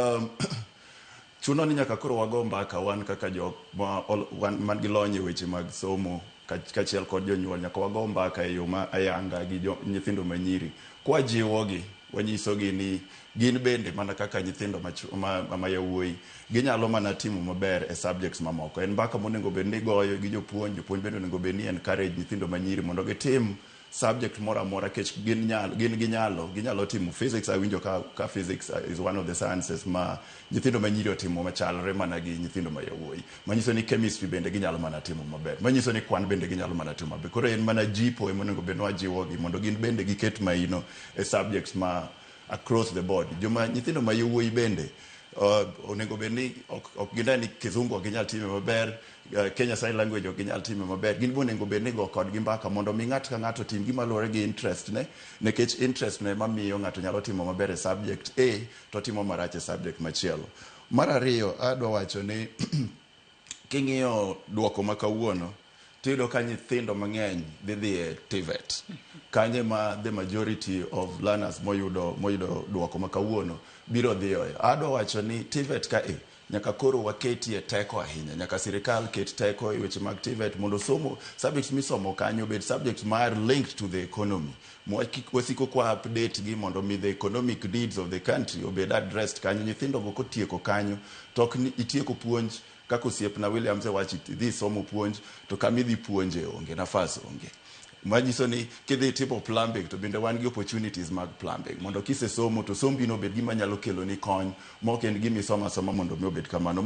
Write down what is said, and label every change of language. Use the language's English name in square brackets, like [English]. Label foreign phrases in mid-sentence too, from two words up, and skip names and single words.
[Luo (Kenya and Tanzania)] Chuno ni nyaka koro wago mbaka wan kaka jok man gi lony e weche mag somo kaachiel kod jonyuol nyaka wago mbaka e yo ma ayanga gi nyithindo manyiri kwa jiwogi wanyisogi ni gin bende mana kaka nyithindo ma yawuoyi ginyalo mana timo maber e subjects mamoko. En mbaka monego bed ni goyo gi jopuonj bende onego bed ni encourage nyithindo manyiri mondo gitim subject moro amora kech ginyalo timo physics. Awinjo ka [English] physics is one of the sciences [Luo (Kenya and Tanzania)] ma nyithindo manyiri otimo machalre mana gi nyithindo ma yawuoyi, manyiso ni chemistry bende ginyalo mana timo maber, manyiso ni kwan bende ginyalo mana timo maber. Koro en mana jipo emonego bed wajiwogi mondo gin bende giket maino e subjects ma [English] across the board. [Luo (Kenya and Tanzania)] Nyithindo ma yawuoyi bende onego bed ni ok ginda ni kizungu ok ginyal time maber, Kenya Sign Language ok ginyal time maber, gin bonego bed ni go kodgi mbaka mondo mi ng'ato ka ng'ato tim gima luwore gi interest ne, nikech interest ne mamiyo ng'ato nyalo timo maber e subject A to timo marach e subject machielo. Mar ariyo, adwa wacho ni king'iyo duoko ma kawuono tiyudo ka nyithindo mang'eny dhi e TVET, kanye ma [English] the majority of learners [Luo (Kenya and Tanzania)] moyudo duoko ma kawuono biro dhiyoe. Adwa wacho ni TVET ka nyaka koro waketie teko ahinya, nyaka sirikal ket teko e weche mag TVET mondo somo subjects misomo kanyo bed subjects ma [English] are linked to the economy. [Luo (Kenya and Tanzania)] Wasiko kwa update gi mondo mi [English] the economic needs of the country [Luo (Kenya and Tanzania)] obed addressed kanyo. Nyithindo go kotieko kanyo tok ni itieko puonj kaka osiepna Williams wachi dhi somo puonj to kamidhi puonje onge nafas onge. Manyiso ni kidhi timo plumbing to bende wan gi opportunities mag plumbing mondo kise somo to sombi no bed gima nyalo kelo ni kony mok en gima isoma mondo mi obed kamano.